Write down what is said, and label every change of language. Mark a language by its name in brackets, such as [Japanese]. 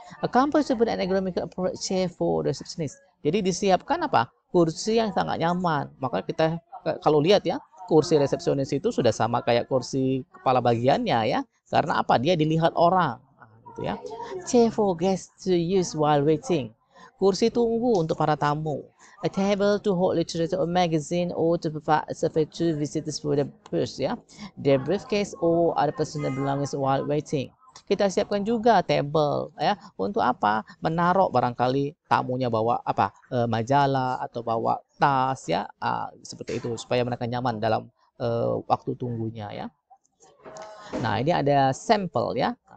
[English] A comfortable and ergonomical chair for receptionist. [Indonesian] Jadi disiapkan apa? Kursi yang sangat nyaman. Maka kita kalau lihat ya, kursi resepsionis itu sudah sama kayak kursi kepala bagiannya ya. Karena apa? Dia dilihat orang. Nah, gitu ya. [English] Chair for guests to use while waiting. [Indonesian] Kursi tunggu untuk para tamu. [English] A table to hold literature or magazine or to provide survey to visitors for their purse, ya. Their briefcase or other personal belongings while waiting. [Indonesian] Kita siapkan juga table ya, untuk apa? Menaruh barangkali tamunya bawa apa? Majalah atau bawa tas ya. Seperti itu supaya mereka nyaman dalam waktu tunggunya ya. Nah, ini ada sampel ya.